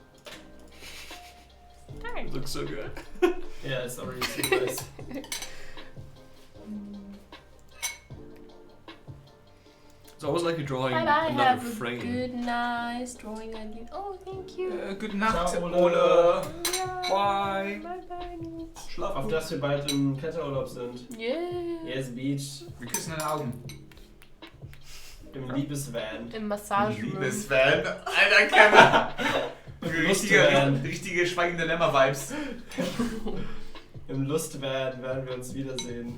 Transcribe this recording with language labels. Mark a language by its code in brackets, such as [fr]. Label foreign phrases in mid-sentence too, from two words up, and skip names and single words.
[en] Dang. It looks so good. Yeah, it's already so nice. So I was like drawing But I another have a frame. good, nice drawing idea. Oh, thank you. [de] Good Nacht, Ciao, Ole. Ole. Ja. [en] Bye. Bye bye. [de] Schlaf Auf gut. dass wir bald im Kletterurlaub sind. [en] Yeah. Yes, Beach. [de] Wir küssen deine Augen. Im Liebesvan. Im Massageroom. Liebesfan. Alter, Kämmer. Lustvan. Richtige schweigende Lämmer-Vibes. Im Lustvan werden wir uns wiedersehen.